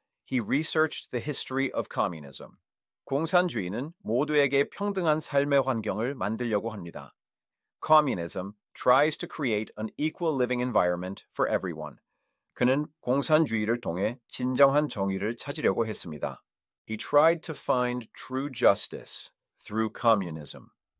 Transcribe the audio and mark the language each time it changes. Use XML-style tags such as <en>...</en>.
<en>He researched the history of communism.</en> <ko>공산주의는 모두에게 평등한 삶의 환경을 만들려고 합니다.</ko> <en>Communism tries to create an equal living environment for everyone.</en> <ko>그는 공산주의를 통해 진정한 정의를 찾으려고 했습니다.</ko> <en>He tried to find true justice through communism.</en>